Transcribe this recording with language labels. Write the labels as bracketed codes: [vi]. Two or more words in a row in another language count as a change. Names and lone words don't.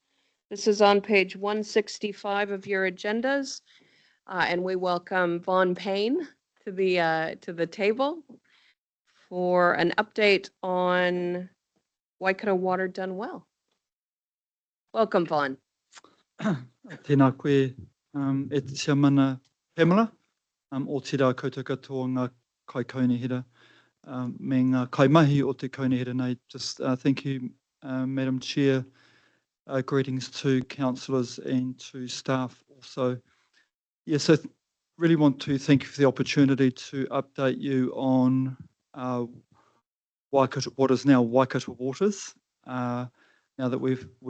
[en] This is on page 165 of your agendas, and we welcome Vaughn Payne to the table for an update on Waikato Water Done Well. Welcome, Vaughn. [mi] Tēnā koe, e te tia mana Pamela, o te rā koutou katoa ngā kai kaunihira, me ngā kaimahi o te kaunihira nei. [en] Just thank you, Madam Chair. Greetings to councillors and to staff also. Yeah, so really want to thank you for the opportunity to update you on Waikato, what is now Waikato Waters, now that we